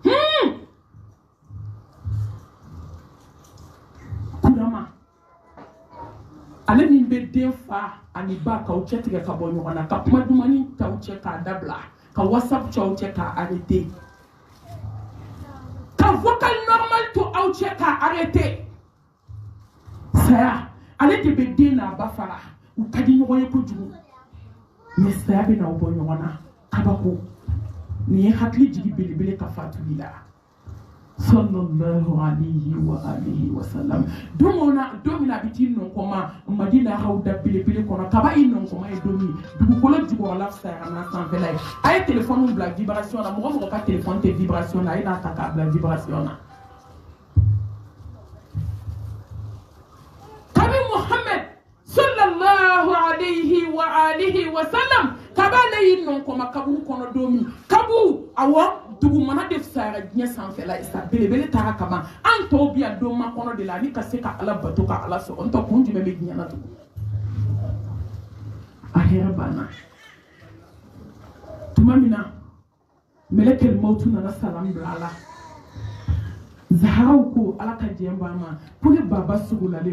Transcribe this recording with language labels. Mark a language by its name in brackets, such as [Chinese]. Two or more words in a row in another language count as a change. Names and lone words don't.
[Bambara] kurama ale min bɛ den fa ani ba k'aw cɛ tigɛ ka bɔ ɲɔgɔn na ka kuma dumani t'aw cɛ k'a dabila ka whatsapp c'aw cɛ k'a arrêter ka [French] vocal normal [Bambara] to aw cɛ k'a arrêter saya ale de bɛ den n'a ba fara u ka di ɲɔgɔn ye kojugu mais saya bɛ n'aw bɔ ɲɔgɔn na kabako nin ye hakili jigi belebele ka fatuli la [Arabic] صلى الله عليه وعلى آله وسلم [Bambara] don min a bɛ t'i nɔnkɔma madina haw da belebele kɔnɔ kaba i nɔnkɔma ye don min dugukolo jukɔrɔla fisayara n'a sanfɛla ye a ye téléphone bila vibration na mɔgɔ o mɔgɔ ka téléphone tɛ vibration na a ye n'a ta k'a bila vibration na kabi Muhammad [Arabic] صلى الله عليه وعلى آله وسلم [Bambara] kaba ale y'i nɔnkɔma kaburu kɔnɔ don min kabu awɔ dugumana de fisayara diɲɛ sanfɛla ye sa belebele taara kama an tɔw bi yan don makɔnɔ de la ani ka se ka ala bato ka ala sɔrɔ ntɔ kun jumɛn bɛ diɲɛ na tugun a hɛrɛ banna tuma min na mɛlɛkɛl mawutu nana salam bila a la zaharaw ko ala ka diɲɛ ban ma ko ne baba sugulalen